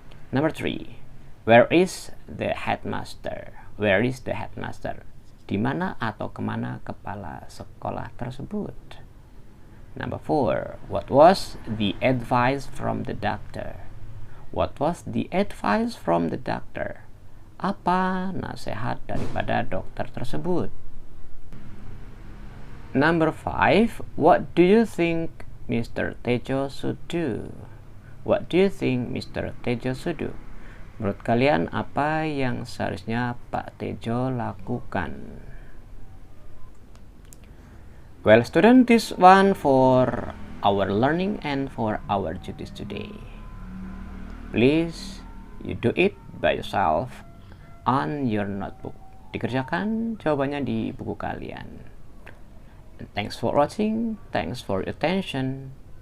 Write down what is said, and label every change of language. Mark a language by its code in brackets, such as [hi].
[en] Number 3, where is the headmaster? Where is the headmaster? [id] Di mana atau kemana kepala sekolah tersebut? [en] Number 4, what was the advice from the doctor? What was the advice from the doctor? [id] Apa nasihat daripada dokter tersebut? [en] Number 5, what do you think Mr. Tejo should do? What do you think Mr. Tejo should do? [id] Menurut kalian apa yang seharusnya Pak Tejo lakukan? [en] Well student, this one for our learning and for our duties today. Please you do it by yourself on your notebook. [id] Dikerjakan jawabannya di buku kalian. [en] And thanks for watching, thanks for your attention.